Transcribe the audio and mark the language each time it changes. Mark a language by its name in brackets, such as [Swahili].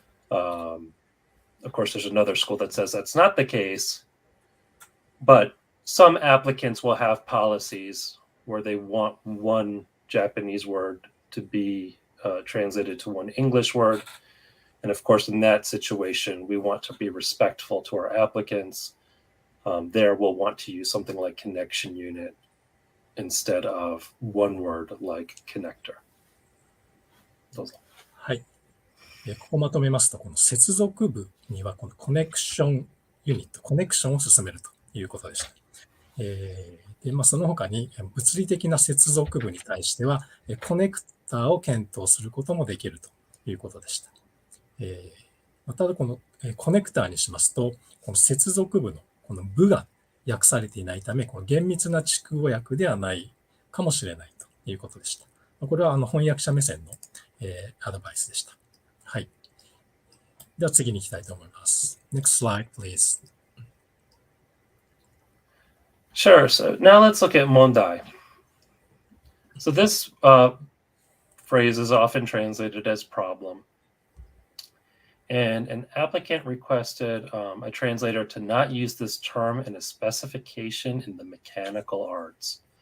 [English] Of course, there's another school that says that's not the case, but some applicants will have policies where they want one Japanese word to be translated to one English word. And of course, in that situation, we want to be respectful to our applicants. There, we'll want to use something like connection unit instead of one word like connector. [Japanese] どうぞ。はい。ここまとめますと、この接続部にはこのコネクションユニット、コネクションを進めるということでした。でその他に物理的な接続部に対しては、コネクターを検討することもできるということでした。ただこのコネクターにしますと、この接続部のこの部が訳されていないため、この厳密な蓄語訳ではないかもしれないということでした。これは翻訳者目線のアドバイスでした。はい。では次に行きたいと思います。 [English] Next slide, please. Sure. So now let's look at mondai. So this phrase is often translated as problem. And an applicant requested a translator to not use this term in a specification in the mechanical arts.